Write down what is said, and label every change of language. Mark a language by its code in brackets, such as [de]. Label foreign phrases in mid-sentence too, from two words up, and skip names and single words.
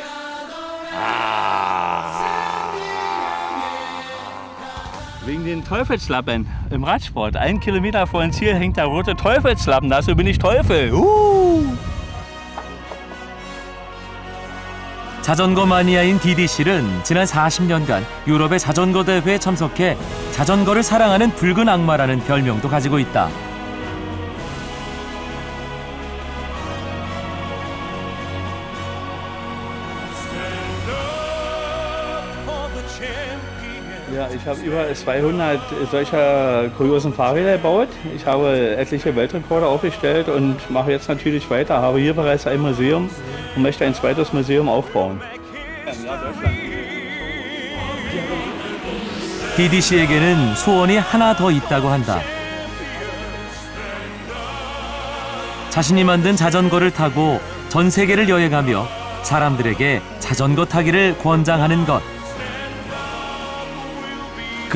[de] Wegen den Teufelslappen im Radsport. 1 Kilometer vor dem Ziel hängt der rote Teufelslappen. Dafür bin ich Teufel. [ko] 자전거 마니아인 DDC는 지난 40년간 유럽의 자전거 대회에 참석해 자전거를 사랑하는 붉은 악마라는 별명도 가지고 있다. [de] Ja, ich habe über 200 solcher kuriosen Fahrräder gebaut. Ich habe etliche Weltrekorde aufgestellt und mache jetzt natürlich weiter. Habe hier bereits ein Museum und möchte ein zweites Museum aufbauen. [ko] DDC에게는 소원이 하나 더 있다고 한다. 자신이 만든 자전거를 타고 전 세계를 여행하며 사람들에게 자전거 타기를 권장하는 것.